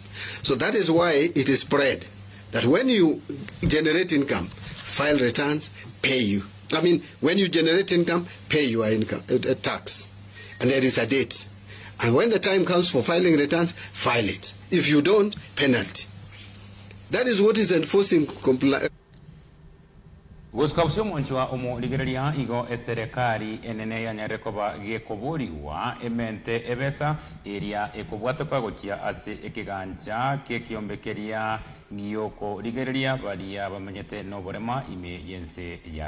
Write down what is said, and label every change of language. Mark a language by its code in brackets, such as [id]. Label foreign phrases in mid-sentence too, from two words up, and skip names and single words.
[en] So that is why it is spread that when you generate income, file returns, pay you. I mean, when you generate income, pay your income tax, and there is a date. And when the time comes for filing returns, file it. If you don't, penalty. That is what is enforcing compliance. [guz] Guskapsio mwanchwa umo ligerelia igo eserikali enene ya nyarekoba gekoboriwa emente ebesa eria ekobwatoka gochia ase ekiganja kekiombekeria ngiyoko ligerelia balia bamenyete noborema ime yense ya